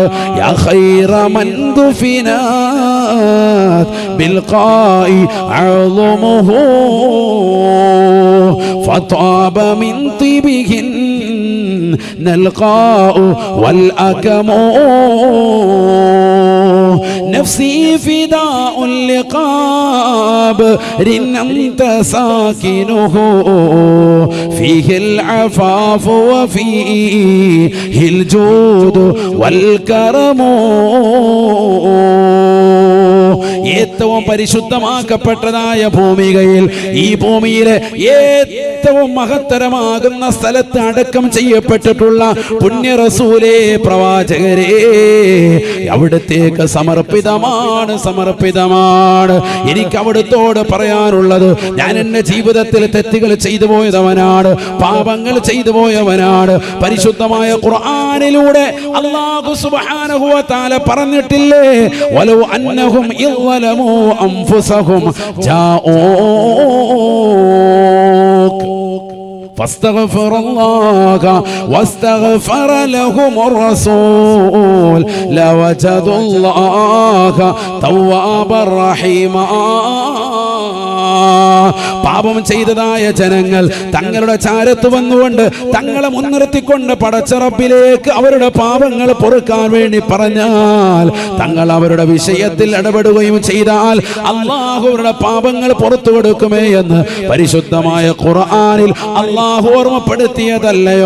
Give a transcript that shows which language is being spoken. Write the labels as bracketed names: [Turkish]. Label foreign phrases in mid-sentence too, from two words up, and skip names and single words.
[Arabic] يا خير من دفنت بالقاع أعظمه فطاب من طيبهن القاع والأكم نفسي فداء لقابر أنت ساكنه فيه العفاف وفيه الجود والكرم. [Malayalam] ഏറ്റവും പരിശുദ്ധമാക്കപ്പെട്ടതായ ഭൂമികയിൽ, ഈ ഭൂമിയിലെ ഏറ്റവും മഹത്തരമാകുന്ന സ്ഥലത്ത് അടക്കം ചെയ്യപ്പെട്ടിട്ടുള്ള പുണ്യ റസൂലേ, പ്രവാചകരേ, അവിടത്തേക്ക് സമർപ്പിതമാണ്. എനിക്ക് അവിടുത്തോട് പറയാനുള്ളത്, ഞാൻ എന്റെ ജീവിതത്തിൽ തെറ്റുകൾ ചെയ്തു പോയവനാണ്, പാപങ്ങൾ ചെയ്തു പോയവനാണ്. പരിശുദ്ധമായ ഖുർആനിലൂടെ അല്ലാഹു [Arabic] سبحانه وتعالى പറഞ്ഞിട്ടില്ലേ, ولو أنهم ظلموا أنفسهم جاءوك فاستغفر الله واستغفر لهم الرسول لوجدوا الله توابا رحيما. [Malayalam] പാപം ചെയ്തതായ ജനങ്ങൾ തങ്ങളുടെ ചാരത്ത് വന്നുകൊണ്ട് തങ്ങളെ മുൻനിർത്തിക്കൊണ്ട് പടച്ച റബ്ബിലേക്ക് അവരുടെ പാപങ്ങൾ പൊറുക്കാൻ വേണ്ടി പറഞ്ഞാൽ, തങ്ങൾ അവരുടെ വിഷയത്തിൽ ഇടപെടുകയും ചെയ്താൽ അല്ലാഹു അവരുടെ പാപങ്ങൾ പുറത്തു കൊടുക്കുമേ എന്ന് പരിശുദ്ധമായ ഖുർആനിൽ അല്ലാഹു ഓർമ്മപ്പെടുത്തിയതല്ലയോ?